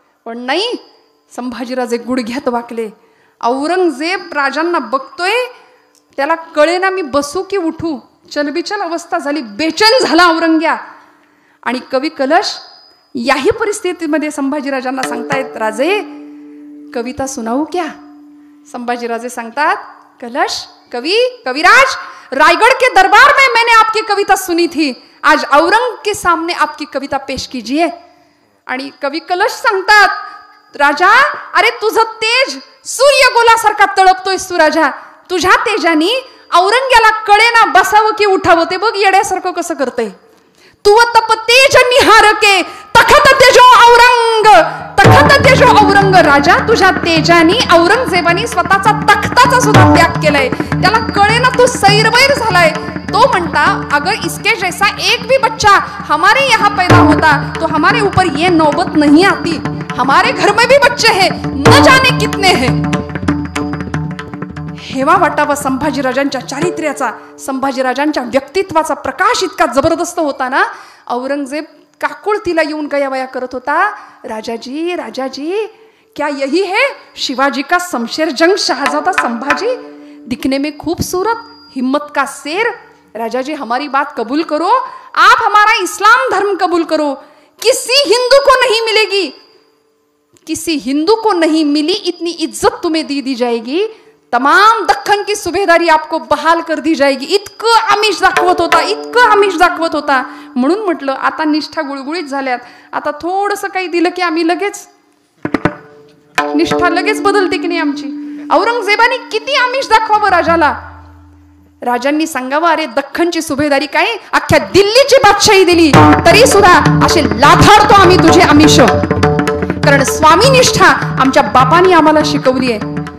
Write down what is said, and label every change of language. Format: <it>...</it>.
<mr>पण नाही, संभाजीराजे गुडघ्यात वाकले. औरंगजेब राजांना बघतोय, त्याला कळेना मी बसू की उठू, चलबिचल अवस्था झाली, बेचैन झाला औरंग्या. आणि कवी कलश याही परिस्थितीमध्ये संभाजीराजांना सांगतायत,</mr> <hi>राजे कविता सुनाऊ क्या.</hi> <mr>संभाजीराजे सांगतात,</mr> <hi>कलश कवि कविराज, रायगढ़ के दरबार में मैंने आपकी कविता सुनी थी, आज औरंग के सामने आपकी कविता पेश कीजिए.</hi> <mr>आणि कवी कलश सांगतात, राजा अरे तुझं तेज सूर्यगोलासारखा तळपतोय तू राजा, तुझ्या तेजानी औरंग्याला कळेना बसावं की उठावं, ते बघ येड्यासारखं कसं करतंय.</mr> <hi>तू तप तेज निहार के तखत तेजो औरंग, तखत तेजो औरंग.</hi> <mr>राजा तुझ्या तेजानी औरंगजेबानी स्वतःचा तख्ताचा सुद्धा त्याग केलाय, त्याला कळेना तू सैरवैर झालाय. तो म्हणता,</mr> <hi>अगर इसके जैसा एक भी बच्चा हमारे यहाँ पैदा होता तो हमारे ऊपर ये नौबत नहीं आती. हमारे घर में भी बच्चे हैं, न जाने कितने हैं.</hi> <mr>हेवा वाटावा संभाजीराजांच्या चारित्र्याचा, संभाजीराजांच्या व्यक्तित्वाचा प्रकाश इतका जबरदस्त होता ना, औरंगजेब काकुळतीला येऊन गयावया करत होता.</mr> <hi>राजाजी राजाजी, क्या यही है शिवाजी का शमशेर जंग शहजादा संभाजी, दिखने में खूबसूरत, हिम्मत का शेर. राजाजी हमारी बात कबूल करो, आप हमारा इस्लाम धर्म कबूल करो. किसी हिंदू को नहीं मिलेगी, किसी हिंदू को नहीं मिली इतनी इज्जत तुम्हें दी जाएगी. तमाम दख्खन की सुभेदारी आपको बहाल कर दी जाएगी.</hi> <mr>इतकं आमिष दाखवत होता, इतकं आमिष दाखवत होता. म्हणून म्हटलं आता निष्ठा गुळगुळीत झाल्यात, आता थोडंसं काही दिलं की आम्ही लगेच निष्ठा लगेच बदलते की नाही आमची. औरंगजेबाने किती आमिष दाखवावं राजाला. राजांनी सांगावं, अरे दख्खनची सुभेदारी काय, अख्ख्या दिल्लीची बादशाही दिली तरी सुद्धा असे लाथाडतो आम्ही तुझे आमिष, कारण स्वामी निष्ठा आमच्या बापांनी आम्हाला शिकवली आहे.</mr>